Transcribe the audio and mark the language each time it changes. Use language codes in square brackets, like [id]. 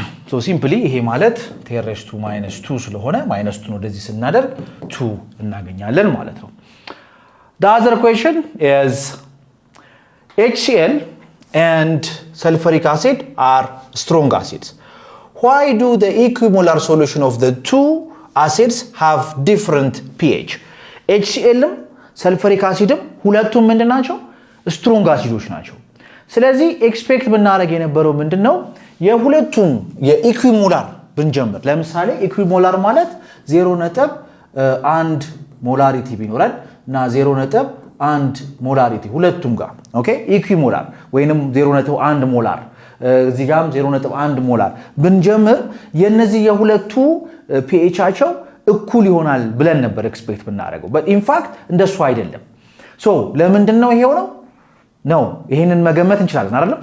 [en] so simply [am] ይሄ ማለት 10⁻² ስለሆነ -2 ወደዚህ ስናደርግ 2 እናገኛለን ማለት ነው። [en] the other question is HCl and sulfuric acid are strong acids. Why do the equimolar solution of the two acids have different pH? [am] HCl sulfuric acid ሁለቱም ምንድናቸው? strong acids ናቸው። ስለዚህ ኤክስፔክት ብናደርግ የነበረው ምንድነው? የሁለቱም የኢኩዊሞላር ብንጀምር ለምሳሌ ኢኩዊሞላር ማለት 0.1 ሞላሪቲ ቢኖረን እና 0.1 ሞላሪቲ ሁለቱም ጋር ኦኬ ኢኩዊሞላር ወይንም 0.1 ሞላር እዚህ ጋርም 0.1 ሞላር ብንጀምር የነዚህ የሁለቱ pHአቸው እኩል ይሆናል ብለን ነበር ኤክስፔክት ብናደርገው [en] but in fact [am] እንደሱ አይደለም። ሶ ለምንድነው ይሄው ነው ነው ይሄንን መገመት እንችላለን አይደል?